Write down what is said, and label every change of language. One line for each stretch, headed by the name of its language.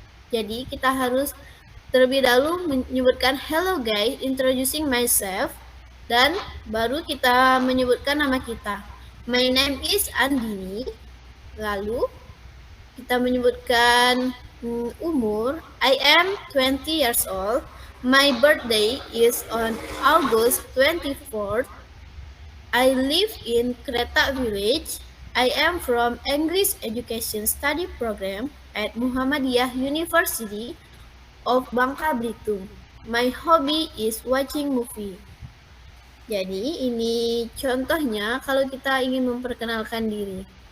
Indonesian: Jadi kita harus terlebih dahulu menyebutkan
English: hello guys, introducing myself,
Indonesian: dan baru kita menyebutkan nama kita.
English: My name is Andini.
Indonesian: Lalu kita menyebutkan umur.
English: I am 20 years old. My birthday is on August 24th. I live in Kreta Village. I am from English Education Study Program at Muhammadiyah University of Bangka Belitung. My hobby is watching movie.
Indonesian: Jadi ini contohnya kalau kita ingin memperkenalkan diri.